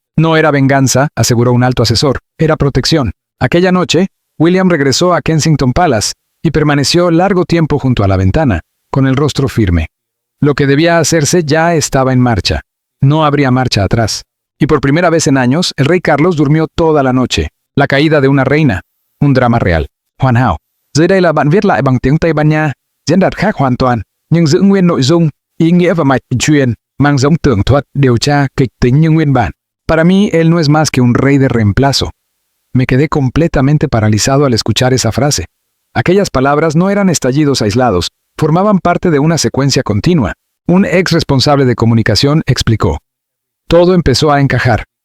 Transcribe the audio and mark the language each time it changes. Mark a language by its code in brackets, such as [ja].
[es] No era venganza, aseguró un alto asesor, era protección. Aquella noche, William regresó a Kensington Palace y permaneció largo tiempo junto a la ventana, con el rostro firme. Lo que debía hacerse ya estaba en marcha. No habría marcha atrás. Y por primera vez en años, el rey Carlos durmió toda la noche. La caída de una reina. Un drama real. [vi] Hoàn hảo. Dưới đây là bạn viết lại bằng tiếng Tây Ban Nha, diễn đạt khác hoàn toàn, nhưng giữ nguyên nội dung, ý nghĩa và mạch truyền, mang giống tường thuật, điều tra, kịch tính như nguyên bản. [es] Para mí, él no es más que un rey de reemplazo. Me quedé completamente paralizado al escuchar esa frase. Aquellas palabras no eran estallidos aislados, formaban parte de una secuencia continua. Un ex responsable de comunicación explicó. Todo empezó a encajar.